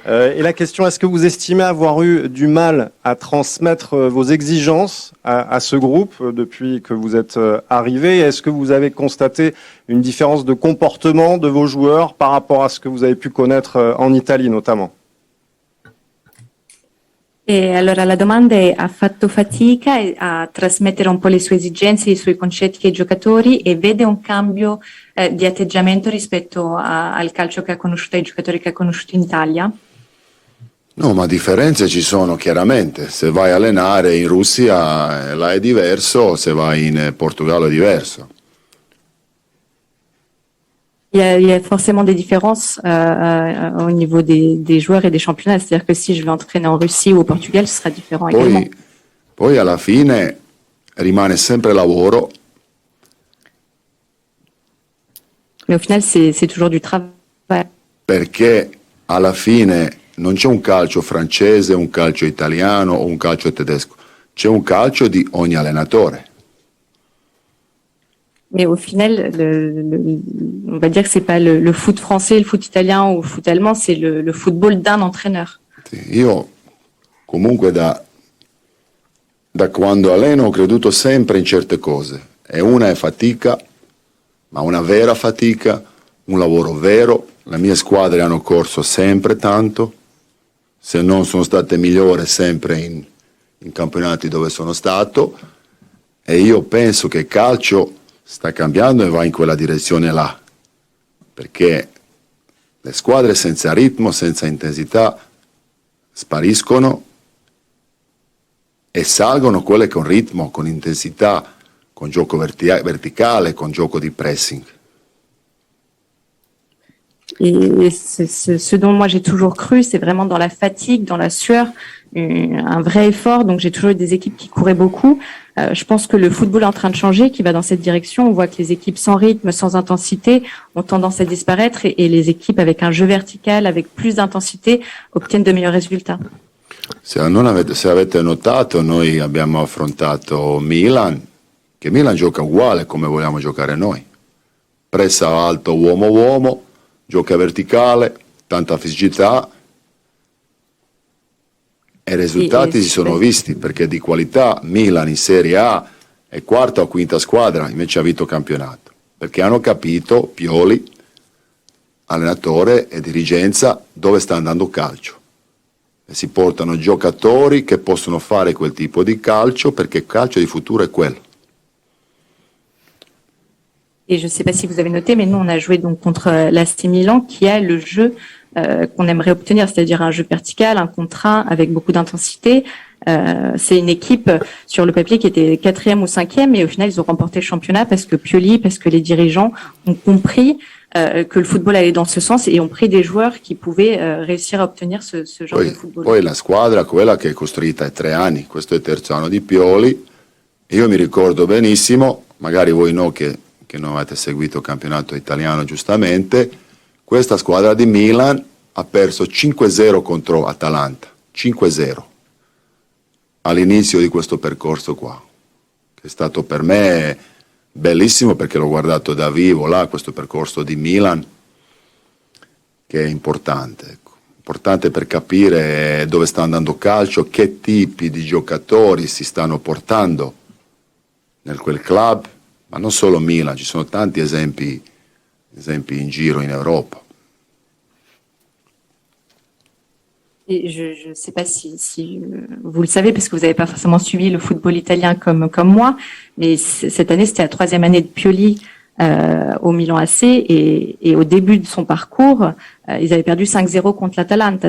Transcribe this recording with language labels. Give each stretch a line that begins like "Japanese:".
French: Et la question, est-ce que vous estimez avoir eu du mal à transmettre vos exigences à ce groupe depuis que vous êtes arrivé? Est-ce que vous avez constaté une différence de comportement de vos joueurs par rapport à ce que vous avez pu connaître en Italie notamment?
Italian: E allora la domanda è: ha fatto fatica a trasmettere un po' le sue esigenze, i suoi concetti ai giocatori e vede un cambio di atteggiamento rispetto al calcio che ha conosciuto, ai giocatori che ha conosciuto in Italia? No, ma differenze ci sono chiaramente. Se vai a allenare in Russia là è diverso, se vai in Portogallo è diverso.
French: Il y a forcément des différences au niveau des joueurs et des championnats. C'est-à-dire que si je vais entraîner en Russie ou au Portugal, ce sera différent également.
Italian: Poi alla fine rimane sempre lavoro.
French: Mais au final, c'est toujours du travail.
Italian: Perché alla fine non c'è un calcio francese, un calcio italiano o un calcio tedesco. C'è un calcio di ogni allenatore.
French: Mais au final, on va dire que c'est pas le foot français, le foot italien ou le foot allemand, c'est le football d'un entraîneur.
Italian: Io comunque da quando alleno ho creduto sempre in certe cose. E una è fatica, ma una vera fatica, un lavoro vero. Le mie squadre hanno corso sempre tanto, se non sono state migliori sempre in campionati dove sono stato, e io penso che il calcio sta cambiando e va in quella direzione là, perché le squadre senza ritmo, senza intensità spariscono e salgono quelle con ritmo, con intensità, con gioco verticale, con gioco di pressing.
French: Et ce dont moi j'ai toujours cru, c'est vraiment dans la fatigue, dans la sueur, un vrai effort. Donc j'ai toujours eu des équipes qui couraient beaucoup. Je pense que le football est en train de changer, qui va dans cette direction. On voit que les équipes sans rythme, sans intensité, ont tendance à disparaître et les équipes avec un jeu vertical, avec plus d'intensité, obtiennent de meilleurs résultats.
Italian: Se avete notato, noi abbiamo affrontato Milan, che Milan gioca uguale come vogliamo giocare noi. Pressa alto uomo-uomo, gioca verticale, tanta fisicità, e i risultati si sono visti, perché di qualità Milan in Serie A è quarta o quinta squadra, invece ha vinto campionato, perché hanno capito, Pioli, allenatore e dirigenza, dove sta andando il calcio. E si portano giocatori che possono fare quel tipo di calcio, perché il calcio di futuro è quello.
French: Et je ne sais pas si vous avez noté, mais nous, on a joué donc contre l'AC Milan, qui a le jeu qu'on aimerait obtenir, c'est-à-dire un jeu vertical, un contre un avec beaucoup d'intensité. C'est une équipe sur le papier qui était 4e ou 5e, et au final, ils ont remporté le championnat parce que Pioli, parce que les dirigeants ont compris que le football allait dans ce sens et ont pris des joueurs qui pouvaient réussir à obtenir ce genre de football.
Italian: Poi la squadra, quella che è costruita è 3 anni, questo è il terzo anno di Pioli. Io mi ricordo benissimo, magari voi no che non avete seguito il campionato italiano giustamente, questa squadra di Milan ha perso 5-0 contro Atalanta, 5-0 all'inizio di questo percorso qua, che è stato per me bellissimo, perché l'ho guardato da vivo là, questo percorso di Milan, che è importante, ecco. Importante per capire dove sta andando il calcio, che tipi di giocatori si stanno portando nel quel club, ma non solo Milan, ci sono tanti esempi in giro in Europa.
French: Et je ne sais pas si vous le savez, parce que vous n'avez pas forcément suivi le football italien comme moi, mais cette année, c'était la 3e année de Pioli au Milan AC, et au début de son parcours, ils avaient perdu 5-0 contre l'Atalanta.